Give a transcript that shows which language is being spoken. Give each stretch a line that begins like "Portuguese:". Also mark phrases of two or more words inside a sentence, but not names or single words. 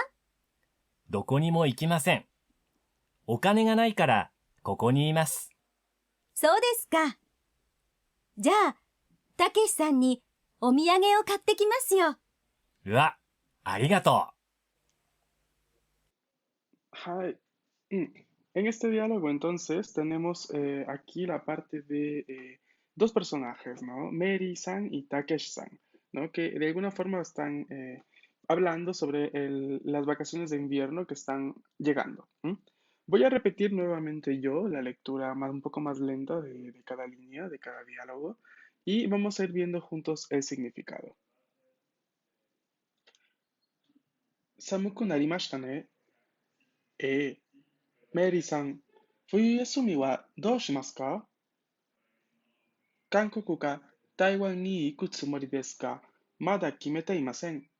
Japanese: どこにも行きません。お金がないからここにいます。そうですか。じゃあ、たけしさんにお土産を買ってきますよ。うわ、ありがとう。 Hi.
Spanish: En este diálogo entonces tenemos aquí la parte de dos personajes, ¿no? Mary-san y Takeshi-san, ¿no? Que de alguna forma están hablando sobre las vacaciones de invierno que están llegando. Voy a repetir nuevamente yo la lectura un poco más lenta de cada línea, de cada diálogo, y vamos a ir viendo juntos el significado.
Japanese: 寒くなりましたね。ええ。メリーさん、冬休みはどうしますか？韓国か台湾に行くつもりですが、まだ決めていません。